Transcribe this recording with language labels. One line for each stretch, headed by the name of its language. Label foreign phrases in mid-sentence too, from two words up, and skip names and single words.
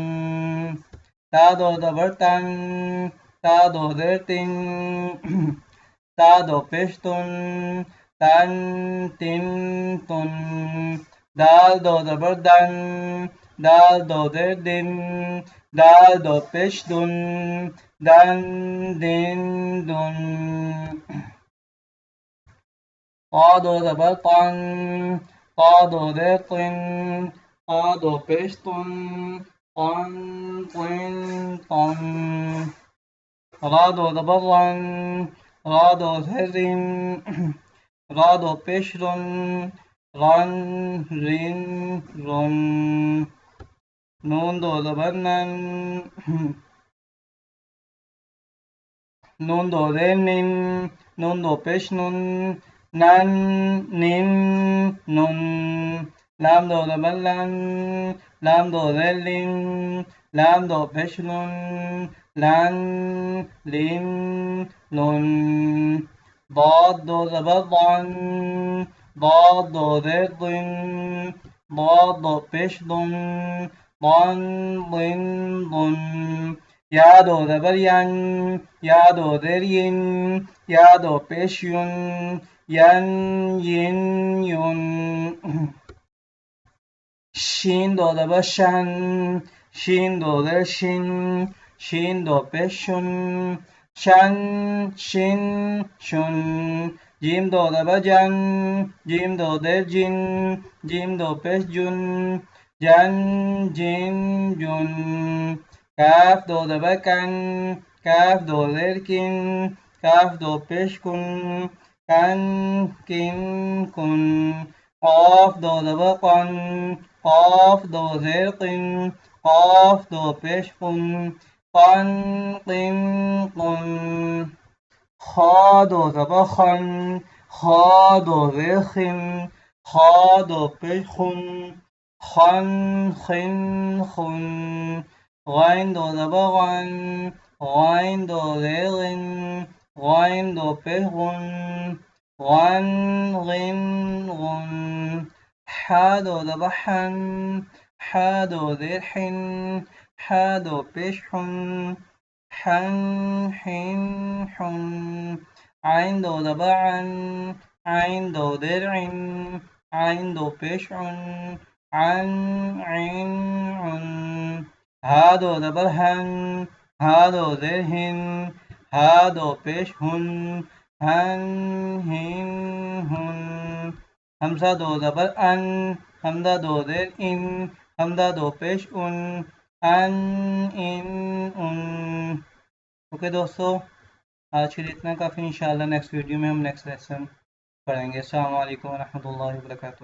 Hindi: ता दो ज़बर तन, ता दो ज़ेर तिन, ता दो पेश तुन, तन तिन तुन। दाल दो ज़बर दन, दाल दो ज़ेर दिन, दाल दो पेश दुन, दन दिन दुन। ता दो ज़बर तन, ता दो ज़ेर तिन, ता दो पेश तुन, तन तिन तुन। रा दो ज़बर रन, रा दो ज़ेर रिन, रा दो पेश रुन, रन रिन रुन। नून दो ज़बर नन, नून दो ज़ेर निन, नून दो पेश नुन, नन निन नुन। लाम दो ज़बर लन, लाम दो ज़ेर लिन, लाम दो पेश लुन, लन लिन लुन। ضاد दो ज़बर ضन, ضاد दो ज़ेर ضिन, ضاد दो पेश दुन, ضन ضिन ضुन। या दो ज़बर यन, या दो ज़ेर यिन, या दो पेश युन, यन यिन युन। शीन दो ज़बर शन, शीन दो ज़ेर शिन, शीन दो पेश शुन, शन शिन शुन। जीम दो ज़बर जन, जीम दो ज़ेर जिन, जीम दो पेश जुन, जन जिन जुन। काफ दो ज़बर कन, काफ दो ज़ेर किन, काफ दो पेश कुन, कन किन कुन। क़ाफ दो ज़बर क़न, क़ाफ दो ज़ेर क़िन, क़ाफ दो पेश क़ुन, क़न क़िन क़ुन। ख़ा दो ज़बर ख़न, ख़ा दो ज़ेर ख़िन, ख़ा दो पेश ख़ुन, ख़न ख़िन ख़ुन। ग़ाइन दो ज़बर ग़न, ग़ाइन दो ज़ेर ग़िन, ग़ाइन दो पेश ग़ुन, ग़न ग़िन ग़ुन। हा दो ज़बर हन, हा दो ज़ेर हिन, हा दो पेश हुन, हन हिन हुन। आइन दो ज़बर अन, आइन दो ज़ेर इन, आइन दो पेश उन, अन इन उन। हा दो ज़बर हन, हा दो ज़ेर हिन, हा दो पेश हुन, हन हिन हुन। हमज़ा दो ज़बर अन, हमज़ा दो ज़ेर इन, हमज़ा दो पेश उन, अन इन उन। ओके दोस्तों, आज के लिए इतना काफ़ी। इंशाल्लाह
English: next video
Hindi: में हम
English: next lesson
Hindi: पढ़ेंगे।
Arabic: السلام عليكم ورحمة الله وبركاته.